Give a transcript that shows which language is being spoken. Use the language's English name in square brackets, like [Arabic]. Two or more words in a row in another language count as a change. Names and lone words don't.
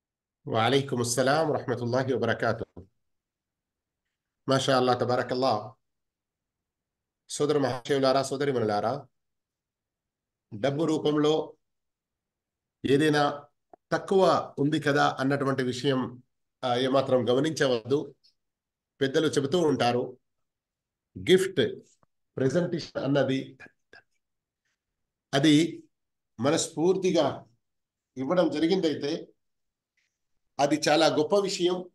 [Arabic] وعليكم السلام ورحمة الله وبركاته. ما شاء الله تبارك الله. [Telugu] సోదర మహాశయులారా, సోదరిమణులారా, డబ్బు రూపంలో ఏదైనా తక్కువ ఉంది కదా అన్నటువంటి విషయం ఏమాత్రం గమనించవద్దు. పెద్దలు చెబుతూ ఉంటారు, [English] gift presentation [Telugu] అన్నది అది మనస్ఫూర్తిగా ఇవ్వడం జరిగిందైతే అది చాలా గొప్ప విషయం.